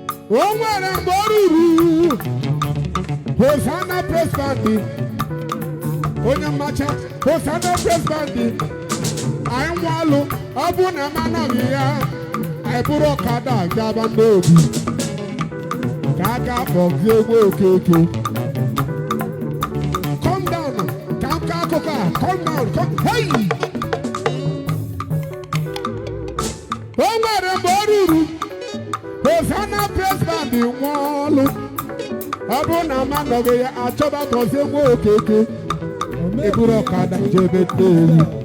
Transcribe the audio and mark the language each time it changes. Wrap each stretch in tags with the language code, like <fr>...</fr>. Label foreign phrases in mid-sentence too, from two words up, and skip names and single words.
<ig>O nwere mgbe ọ ruru Hosanna Praise Band. Onye mmacha, Hosanna Praise Band. Anyị nwa alụ, ọ bụ na m anọghị ya, anyị bụrụ ọkada gaba n'obi. Ka aka kpọzie egwu Okeke.</ig> <en>Calm down,</en> <ig>ka m kọọ akụkọ a.</ig> <en>Calm down, calm, hey!</en> <ig>O nwere mgbe o ruru, Hosanna Praise Band nwe ọlụ. Ọ bụrụ na m anọghị ya, achọba Gọzie nwa Okeke. Eburu ọkada jebe Nnewi.</ig>